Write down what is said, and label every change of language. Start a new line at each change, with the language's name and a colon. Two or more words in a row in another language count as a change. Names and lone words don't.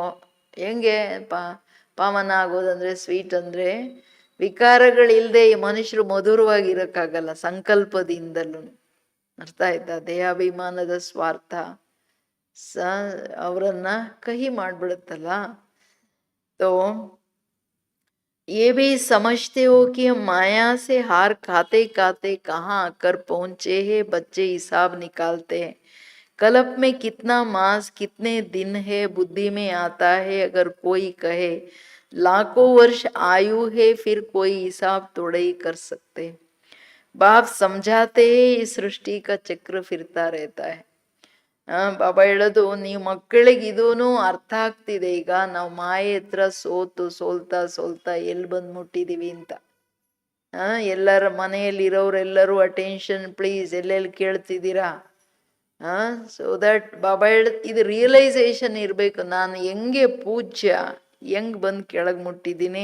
Kannada: ಹೆಂಗೆ ಪಾವನ ಆಗೋದಂದ್ರೆ, ಸ್ವೀಟ್ ಅಂದ್ರೆ ವಿಕಾರಗಳಿಲ್ಲದೆ ಈ ಮನುಷ್ಯರು ಮಧುರವಾಗಿರಕ್ಕಾಗಲ್ಲ, ಸಂಕಲ್ಪದಿಂದಲೂ. ಅರ್ಥ ಆಯ್ತಾ? ದೇಹಾಭಿಮಾನದ ಸ್ವಾರ್ಥ ಅವರನ್ನ ಕಹಿ ಮಾಡ್ಬಿಡುತ್ತಲ್ಲ.
Hindi: तो ये भी समझते हो कि हम माया से हार खाते खाते कहाँ आकर पहुंचे हैं. बच्चे हिसाब निकालते हैं, कल्प में कितना मास कितने दिन है, बुद्धि में आता है. अगर कोई कहे लाखों वर्ष आयु है, फिर कोई हिसाब थोड़े ही कर सकते. बाप समझाते हैं, इस सृष्टि का चक्र फिरता रहता है.
Kannada: ಬಾಬಾ ಹೇಳೋದು, ನೀವು ಮಕ್ಕಳಿಗೆ ಇದೂನು ಅರ್ಥ ಆಗ್ತಿದೆ ಈಗ, ನಾವು ಮಾಯೆ ಹತ್ರ ಸೋಲ್ತಾ ಸೋಲ್ತಾ ಎಲ್ಲಿ ಬಂದು ಮುಟ್ಟಿದೀವಿ ಅಂತ. ಎಲ್ಲರ ಮನೆಯಲ್ಲಿ ಇರೋರೆಲ್ಲರೂ
English: attention please,
Kannada: ಎಲ್ಲೆಲ್ಲಿ ಕೇಳ್ತಿದ್ದೀರಾ.
English: so that
Kannada: ಬಾಬಾ ಇದು ರಿಯಲೈಸೇಷನ್ ಇರಬೇಕು, ನಾನು ಹೆಂಗೆ ಪೂಜ್ಯ, ಹೆಂಗ್ ಬಂದು ಕೆಳಗೆ ಮುಟ್ಟಿದ್ದೀನಿ.